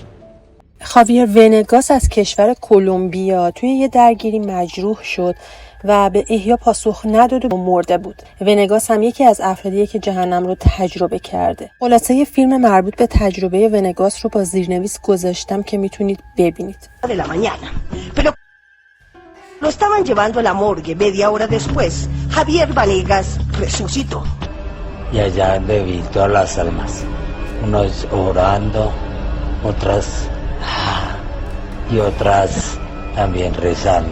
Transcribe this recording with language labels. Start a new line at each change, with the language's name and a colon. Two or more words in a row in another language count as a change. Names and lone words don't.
Persian: خاویر ونگاس از کشور کلمبیا توی یه درگیری مجروح شد و به احیا پاسخ نداد و مرده بود. ونگاس هم یکی از افرادیه که جهنم رو تجربه کرده. خلاصه یه فیلم مربوط به تجربه ونگاس رو با زیرنویس گذاشتم که میتونید ببینید.
Spanish: Lo estaban llevando a la morgue. Media hora después, Javier Vanegas resucitó. Y allá he visto a las almas, unos orando, otras y otras también rezando.